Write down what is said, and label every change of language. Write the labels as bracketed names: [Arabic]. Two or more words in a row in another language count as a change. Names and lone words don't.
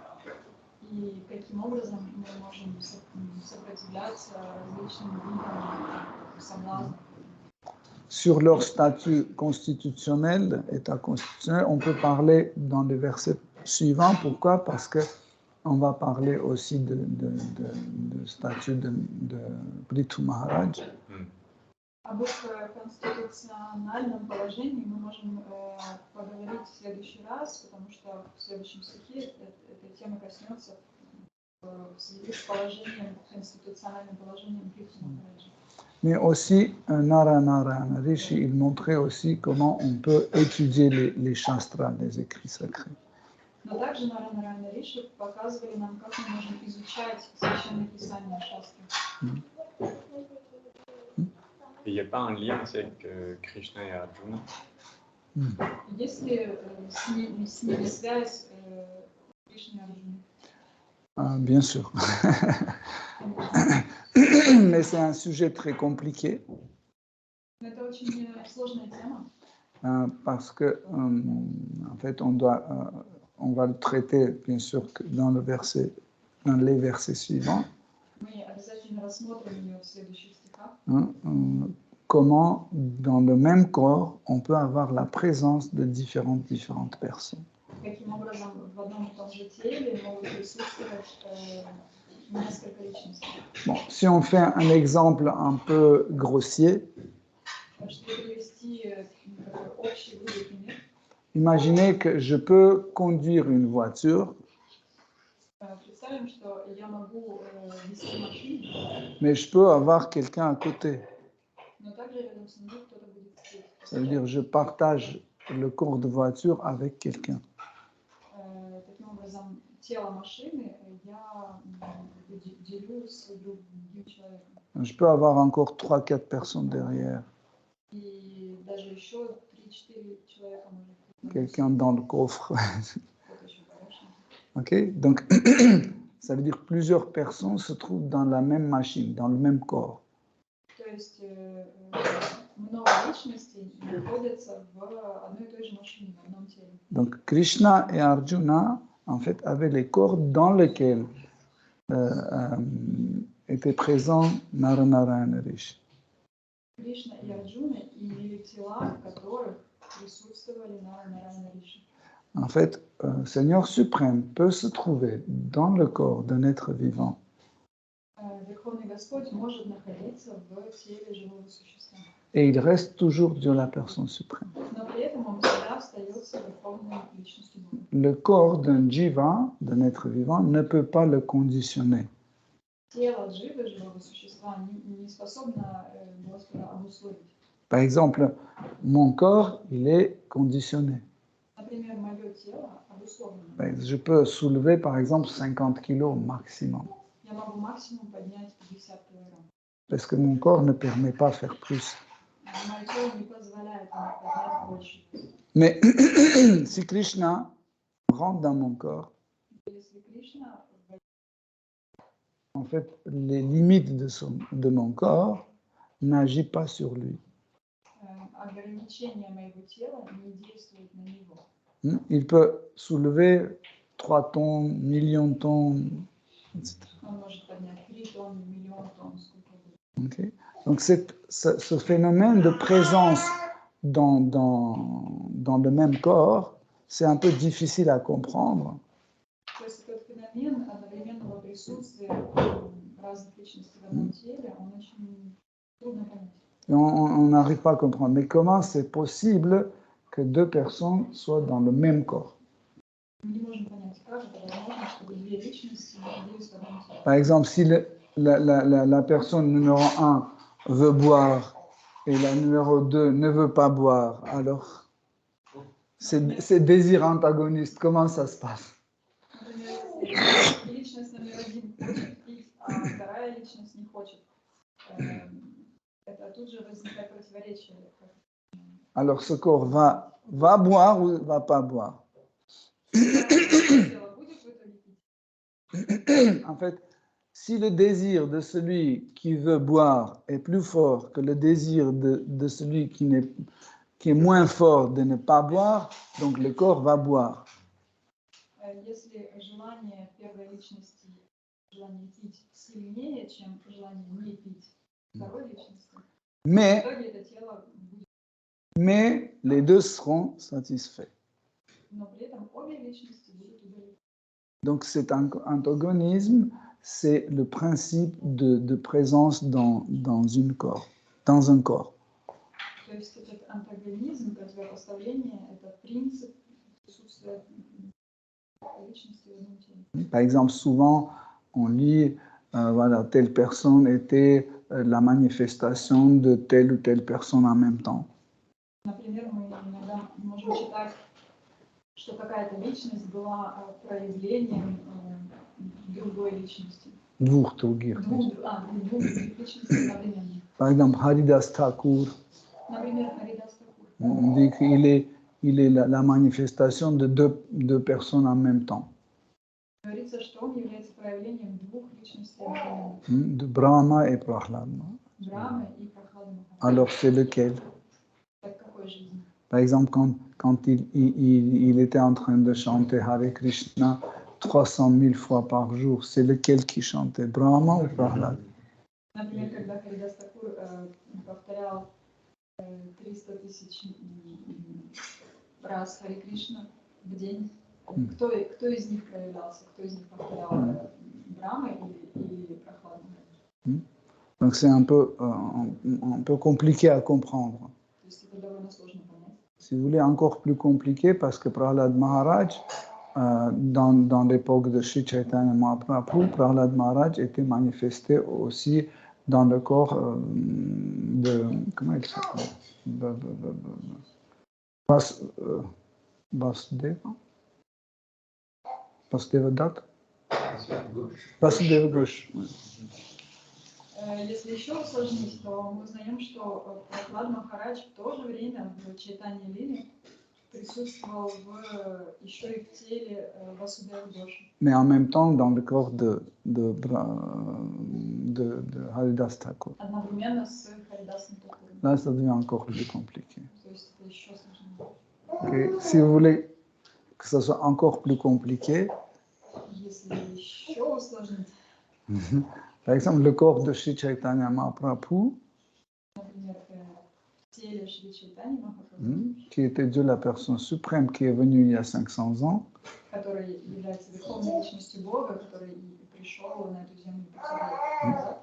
[French] Sur leur statut constitutionnel, état constitutionnel, on peut parler dans les versets suivants. Pourquoi? Parce qu'on va parler aussi de statut de Prithu Maharaj. [Russian] Об их конституциональном положении мы можем поговорить в следующий раз, потому что в следующем стихе эта тема коснется в связи с положением, конституциональным положением Притху Махараджа. [French] Mais aussi, Narayana Rishi, il montrait aussi comment on peut étudier les shastras, les écrits sacrés. [Russian] Но также Нараяна Риши показывали нам, как мы можем изучать священные писания шастры. [French] Il n'y a pas un lien avec Krishna et Arjuna? [Russian] Есть ли с ними связь Кришны и Арджуны? [French] Bien sûr. Mais c'est un sujet très compliqué [Russian] Но это очень сложная тема, [French] parce que, en fait, on va le traiter, bien sûr, que dans les versets suivants. [Russian] мы обязательно рассмотрим ее в следующих стихах. [French] Comment, dans le même corps, on peut avoir la présence de différentes personnes. [Russian] Каким образом в одном и том же теле могут присутствовать несколько личностей. [French] Bon, si on fait un exemple un peu grossier, [Russian] Чтобы привести такой общий грубый пример, [French] imaginez que je peux conduire une voiture, [Russian] представим, что я могу вести машину, [French] mais je peux avoir quelqu'un à côté. [Russian] но также рядом со мной кто-то будет сидеть. [French] Ça veut dire que je partage le corps de voiture avec quelqu'un. [Russian] Таким образом, тело машины я делю с другим человеком. [French] Je peux avoir encore 3-4 personnes derrière, [Russian] И даже еще 3-4 человека может быть. [French] quelqu'un dans le coffre. [Russian] Кто-то еще помощник. [French] Ok? Donc, ça veut dire que plusieurs personnes se trouvent dans la même machine, dans le même corps. [Russian] То есть много личностей находятся в одной и той же машине, в одном теле. [French] Donc, Krishna et Arjuna, en fait, avaient les corps dans lesquels était présent Naranarayana Rishi. [Russian] Кришна и Арджуна имели тела, в которых присутствовали Нараяна Риши. [French] En fait, Seigneur suprême peut se trouver dans le corps d'un être vivant. [Russian] Верховный Господь может находиться в теле живого существа. [French] Et il reste toujours Dieu la personne suprême. [Russian] Но при этом он всегда остается верховной личностью Бога. [French] Le corps d'un jiva, d'un être vivant, ne peut pas le conditionner. [Russian] Тело дживы, живого существа, не способно Господа обусловить. [French] Par exemple, mon corps, il est conditionné. [Russian] Например, мое тело обусловлено. [French] Je peux soulever, par exemple, 50 kilos maximum. [Russian] Я могу максимум поднять 50 килограмм. [French] Parce que mon corps ne permet pas de faire plus. [Russian] Мое тело не позволяет мне поднять больше. [French] Mais si Krishna rentre dans mon corps, [Russian] Если Кришна [French] en fait, les limites de mon corps n'agissent pas sur lui. [Russian] ограничения моего тела не действуют на него. [French] Il peut soulever 3 tonnes, millions de tonnes, etc. [Russian] Он может поднять 3 тонны, миллион тонн, сколько угодно. [French] Okay. Donc ce phénomène de présence dans le même corps, c'est un peu difficile à comprendre. [Russian] То есть этот феномен одновременного присутствия разных личностей в одном теле, он очень трудно понять. [French] Et on n'arrive pas à comprendre. Mais comment c'est possible que 2 personnes soient dans le même corps? [Russian] Мы не можем понять, как это возможно, чтобы две личности находились в одном теле. [French] Par exemple, si la personne numéro 1 veut boire et la numéro 2 ne veut pas boire, alors c'est désir antagoniste. Comment ça se passe? [Russian] Например, если личность номер 1 хочет пить, а вторая личность не хочет, это тут же возникает противоречие. [French] Alors ce corps va boire ou ne va pas boire? En fait, si le désir de celui qui veut boire est plus fort que le désir de celui qui est moins fort de ne pas boire, donc le corps va boire. [Russian] Если желание первой личности, желание пить сильнее, чем желание не пить второй личности, в итоге это тело будет. [French] Mais les deux seront satisfaits. [Russian] Но при этом обе личности будут удовлетворены. [French] Donc cet antagonisme, c'est le principe de présence dans un corps. [Russian] То есть этот антагонизм, противопоставление, это принцип присутствия личности в одном теле. [French] Par exemple, souvent, on lit, voilà, telle personne était la manifestation de telle ou telle personne en même temps. [Russian] Например, мы иногда можем читать, что какая-то личность была проявлением другой личности. Двух других. Двух личностей одновременно. [French] Par exemple, Haridas Thakur, [Russian] Например, Харидас Такур. [French] on dit qu'il est la manifestation de deux personnes en même temps. [Russian] Говорится, что он является проявлением двух личностей одновременно. [French] De Brahma et Prahlad. [Russian] Брахмы и Прохлады Махараджа. [French] Alors c'est lequel? [Russian] Так какой жизни? [French] Par exemple, quand il était en train de chanter Hare Krishna 300 000 fois par jour, c'est lequel qui chantait, Brahma ou Prahlad? [Russian] Например, когда Харидас Такур повторял 300 тысяч раз Харе Кришна в день, кто из них проявлялся, кто из них повторял Брахма или Прохладу? [French] Donc c'est un peu compliqué à comprendre. [Russian] То есть это довольно сложно понять. [French] Si vous voulez, encore plus compliqué, parce que Prahlad Maharaj, dans l'époque de Sri Chaitanya Mahaprabhu, Prahlad Maharaj était manifesté aussi dans le corps de... Comment il s'appelle? Vasudeva? Vasudeva Dutt? Vasudeva Ghosh. [Russian] Если еще усложнить, то мы узнаем, что Прохлад Махарадж в то же время в Чайтанья Лиле присутствовал еще и в теле Васудева Гоши. [French] Mais en même temps dans le corps de Haridas Thakur. [Russian] Одновременно с Харидасом Такуром. [French] Là, ça devient encore plus compliqué. [Russian] То есть это еще сложнее. [French] Okay. Si vous voulez que ça soit encore plus compliqué, [Russian] Если еще усложнить, [French] par exemple, le corps de Sri Chaitanya Mahaprabhu, [Russian] например, в теле Шри Чайтаньи Махапрабху, [French] qui était Dieu la personne suprême, qui est venu il y a 500 ans, [Russian] который является верховной личностью Бога, который пришел на эту землю 500 лет назад,